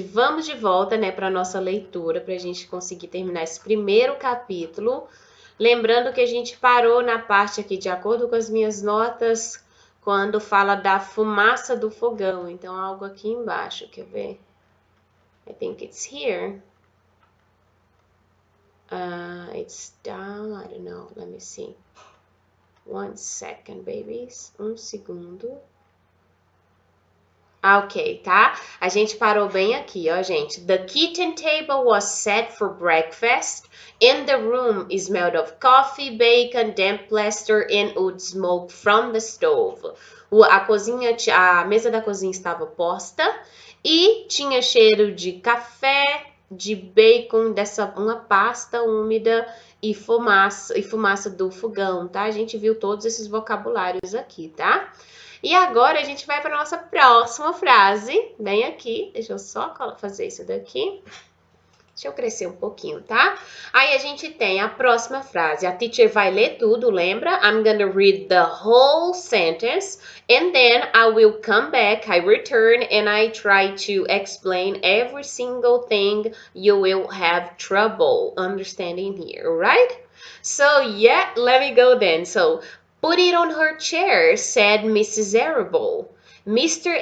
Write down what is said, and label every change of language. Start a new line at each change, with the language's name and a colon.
Portuguese: Vamos de volta, né, para nossa leitura, para a gente conseguir terminar esse primeiro capítulo. Lembrando que a gente parou na parte aqui, de acordo com as minhas notas, quando fala da fumaça do fogão. Então, algo aqui embaixo, quer ver?
English: I think it's here. It's down, I don't know, let me see. 1 second, babies.
Portuguese: Um segundo. Ok, tá? A gente parou bem aqui, ó, gente.
English: The kitchen table was set for breakfast, and the room smelled of coffee, bacon, damp plaster, and wood smoke from the stove.
Portuguese: A mesa da cozinha estava posta e tinha cheiro de café, de bacon, uma pasta úmida e fumaça do fogão, tá? A gente viu todos esses vocabulários aqui, tá? E agora a gente vai para a nossa próxima frase. Vem aqui, deixa eu só fazer isso daqui. Deixa eu crescer um pouquinho, tá? Aí a gente tem a próxima frase. A teacher vai ler tudo, lembra?
English: I'm gonna read the whole sentence and then I will come back, I return and I try to explain every single thing you will have trouble understanding here, right? So yeah, let me go then. So put it on her chair, said Mrs. Arable. Mr.